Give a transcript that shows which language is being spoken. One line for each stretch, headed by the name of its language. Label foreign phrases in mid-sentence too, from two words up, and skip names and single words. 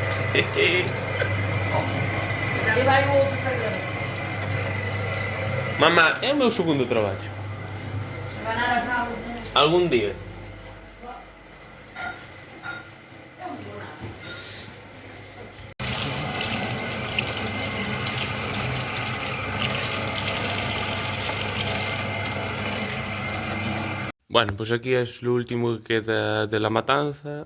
Galician: Aí vai o outro carregador. Mamá, é o meu segundo traballo. Se ganar as aulas, Algún día. não digo nada.
Spanish: Bueno, pues aquí es lo último que queda de la matanza.